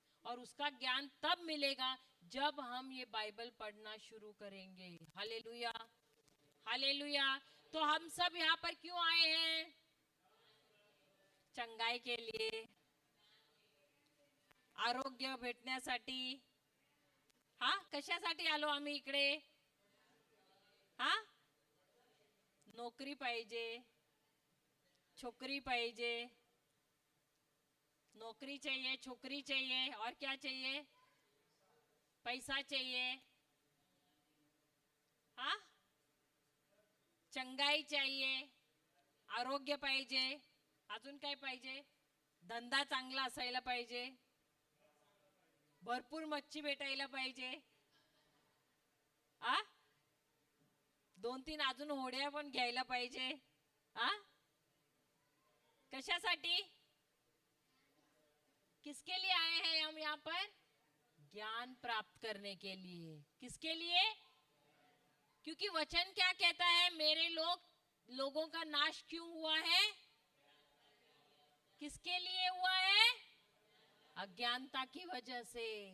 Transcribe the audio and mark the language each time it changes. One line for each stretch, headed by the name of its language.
Hindi: और उसका ज्ञान तब मिलेगा जब हम ये बाइबल पढ़ना शुरू करेंगे। Hallelujah, hallelujah. तो हम सब यहाँ पर क्यों आए हैं, चंगाई के लिए,
Marathi: आरोग्य भेटण्यासाठी। हा, कशासाठी आलो आम्ही इकडे, हा, नोकरी पाहिजे, छोकरी पाहिजे,
Hindi: नौकरी चाहिए, छोकरी चाहिए, और क्या चाहिए, पैसा चाहिए, हा, चंगाई चाहिए,
Marathi: आरोग्य पाहिजे, अजून काय पाहिजे, धंदा चांगला असायला पाहिजे, भरपूर मच्छी भेटायला पाहिजे, आ 2-3 अजून होड्या पण घ्यायला पाहिजे। आ कशासाठी,
Hindi: किसके लिए आए हैं हम यहाँ पर, ज्ञान प्राप्त करने के लिए। किसके लिए, क्योंकि वचन क्या कहता है, मेरे लोगों का नाश क्यों हुआ है, किसके लिए हुआ है, अज्ञानता की वजह से।